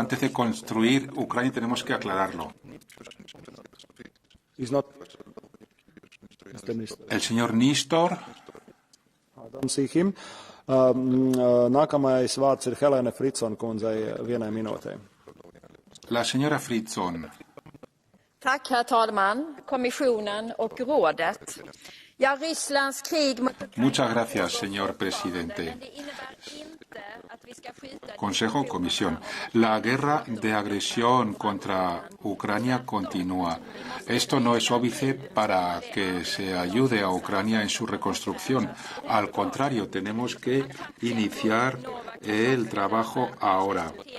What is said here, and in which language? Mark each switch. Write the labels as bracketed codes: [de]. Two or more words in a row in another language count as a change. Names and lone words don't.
[es] Antes de construir Ucrania tenemos que aclararlo. El señor Nistor. La señora Fritzon. [sv] Tack, herr talman, kommissionen och rådet. Ja, Rysslands krig mot Ukraina. [es] Muchas gracias, señor presidente. Consejo, Comisión. La guerra de agresión contra Ucrania continúa. Esto no es óbice para que se ayude a Ucrania en su reconstrucción. Al contrario, tenemos que iniciar el trabajo ahora.